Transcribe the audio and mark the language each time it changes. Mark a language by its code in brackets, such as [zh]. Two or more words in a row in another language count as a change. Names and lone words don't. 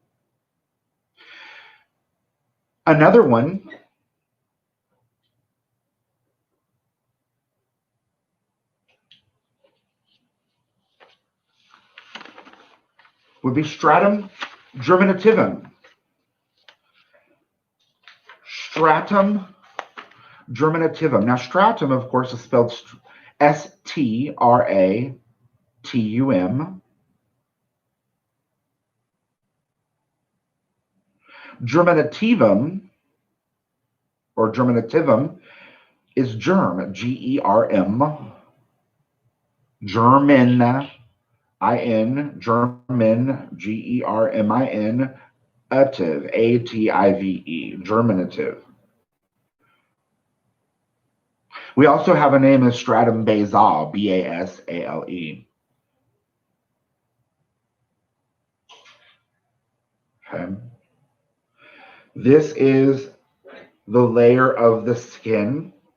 [en] Another one would be stratum germinativum. Stratum germinativum. Now, stratum, of course, is spelled S-T-R-A-T-U-M. Germinativum, or germinativum, is germ, G-E-R-M. Germin, I-N, germin, G-E-R-M-I-N, ative, A-T-I-V-E, germinative. We also have a name as stratum basale, B-A-S-A-L-E. Okay. This is the layer of the skin